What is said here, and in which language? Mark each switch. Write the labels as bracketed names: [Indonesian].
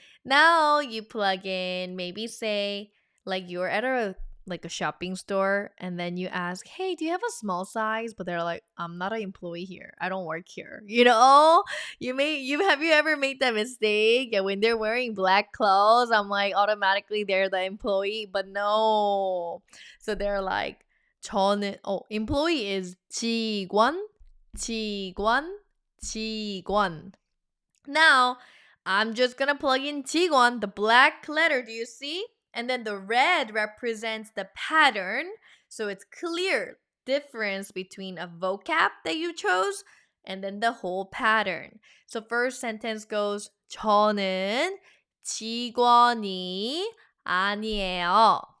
[English] Now you plug in, maybe say, like you're at a shopping store and then you ask, hey, do you have a small size? But they're like, I'm not an employee here. I don't work here. Have you ever made that mistake? And when they're wearing black clothes, I'm like, automatically they're the employee, but no. So they're like, [Korean] 저는 [English] employee is [Korean] 직원, 직원, 직원. [English] Now, I'm just gonna plug in 직원, the black letter, do you see? And then the red represents the pattern. So it's clear difference between a vocab that you chose and then the whole pattern. So first sentence goes [Korean] 저는 직원이 아니에요.